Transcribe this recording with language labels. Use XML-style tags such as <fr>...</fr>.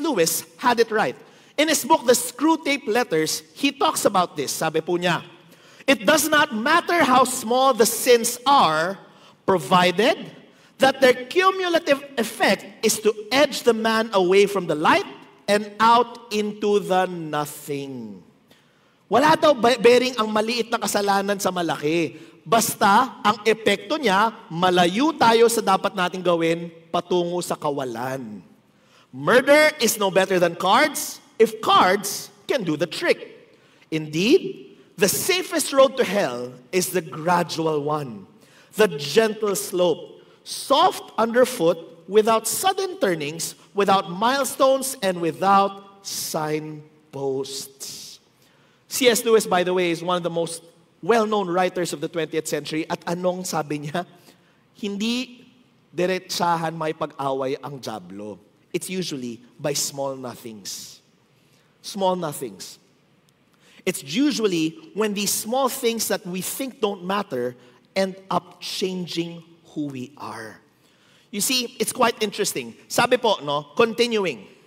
<en>Lewis had it right. In his book, The Screwtape Letters, he talks about this.</en> <tl>Sabi po niya,</tl> <en>it does not matter how small the sins are, provided that their cumulative effect is to edge the man away from the light and out into the nothing.</en> <tl>Wala daw bearing ang maliit na kasalanan sa malaki. Basta, ang epekto niya, malayo tayo sa dapat nating gawin patungo sa kawalan.</tl> <en>Murder is no better than cards, if cards can do the trick. Indeed, the safest road to hell is the gradual one, the gentle slope, soft underfoot, without sudden turnings, without milestones, and without signposts. C.S. Lewis, by the way, is one of the most well-known writers of the 20th century.</en> <tl>At anong sabi niya? Hindi diretsahan may pag-away ang Diablo.</tl> <en>It's usually by small nothings. Small nothings. It's usually when these small things that we think don't matter end up changing who we are. You see, it's quite interesting.</en> <tl>Sabi po, no,</tl> <en>continuing.</en>